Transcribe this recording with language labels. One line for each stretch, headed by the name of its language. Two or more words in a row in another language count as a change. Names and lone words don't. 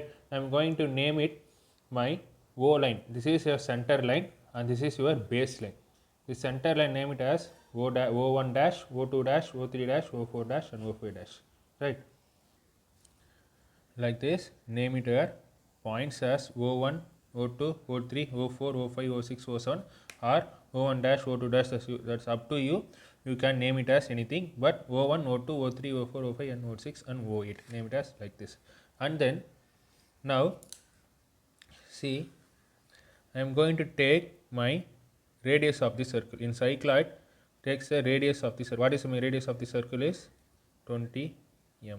English: I am going to name it my O line. This is your center line and this is your base line. The center line name it as O1 dash, O2 dash, O3 dash, O4 dash and O5 dash, right? Like this, name it your points as O1, O2, O3, O4, O5, O6, O7 or O1 dash, O2 dash, that's up to you. You can name it as anything, but O1, O2, O3, O4, O5 and O6 and O8, name it as like this. And then now see, I am going to take my radius of the circle. In cycloid, takes the radius of the circle. What is my radius of the circle is 20 mm.